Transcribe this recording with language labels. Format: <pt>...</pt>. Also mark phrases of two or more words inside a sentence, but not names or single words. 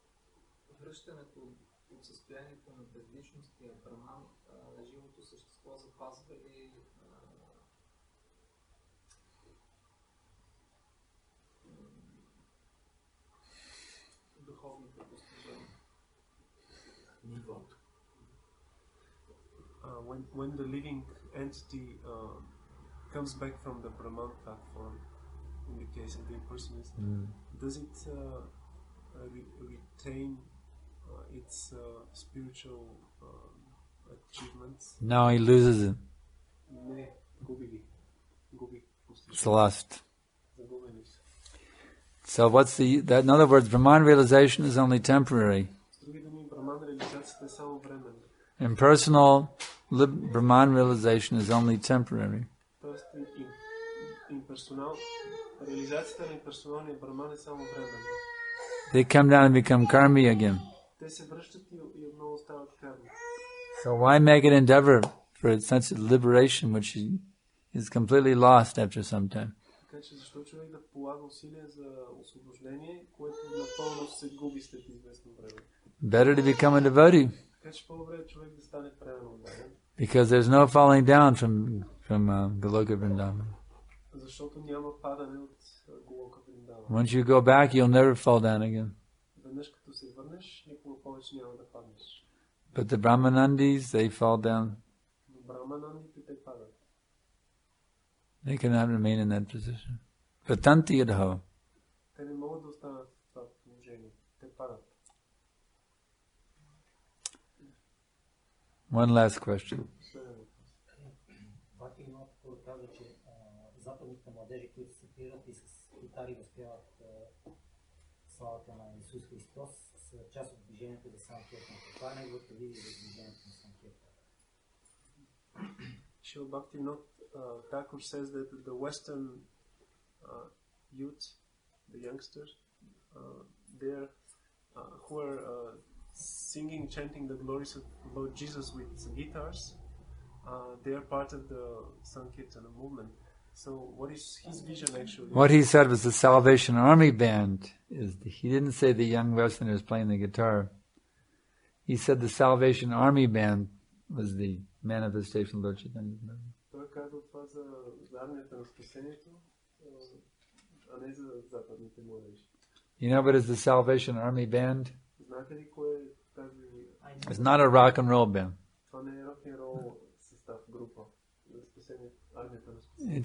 <bg>Връщането от състоянието на безличност и браман на живото същество запазвали духовните постижения. Нивото.</bg> <en>When the living entity comes back from the Brahman platform, in the case of the impersonalist, does it retain its spiritual achievements? No, he loses it.</en> <bg>Не, губи ги.</bg> <en>It's lost. So what's in other words, Brahman realization is only temporary.</en> <bg>С други думи, Брахман реализацията е само временна.</bg> <en>Impersonal Brahman realization is only temporary.</en> <bg>Тоест, реализацията на имперсоналния Брахман е само временна.</bg> <en>They come down and become karmi again.</en> <bg>Те се връщат и отново стават карми.</bg> <en>So why make an endeavor for such liberation which is completely lost after some time?</en> <bg>Така че защо човек да полага усилия за освобождение, което напълно се губи след известно време?</bg> <en>Better to become a devotee.</en> <bg>Така че по-добре е човек да стане преданно отдаден.</bg> <en>Because there's no falling down from Goloka Vrindavan.</en> <bg>Защото няма падане от Голока Вриндаван.</bg> <en>Once you go back, you'll never fall down again.</en> <bg>Веднъж като се върнеш, никога повече няма да паднеш.</bg> <en>But the Brahmanandis, they fall down.</en> <bg>Но Брахманандите те падат.</bg> <en>They cannot remain in that position.</en> <sa>Patanti adho.</sa> <bg>Те не могат да останат в това положение. Те падат.</bg> <en>One last question.</en> <bg>Казва, че западните младежи, които се пират и с гитари възпяват славата на Исус Христос, са част от движението за Санкаршан. Това е неговата визия за движението на Санкаршан.</bg> <en>Srila Bhaktivinoda Thakur says that the Western youth, the youngsters, they're who are singing, chanting the glories of Lord Jesus with guitars, they are part of the Sankirtana movement. So what is his vision actually? What he said was the Salvation Army Band. He didn't say the young Westerners playing the guitar. He said the Salvation Army Band was the manifestation of Lord Chaitanya.</en> <bg>Той казва това за армията на спасението, а не за западните младежи.</bg> <en>You know what is the Salvation Army Band?</en> <bg>Знаете ли кое е тази?</bg> <en>It's not a rock and roll band.</en> <bg>Това не е рок н рол състав, група за спасението, армията на спасението.</bg>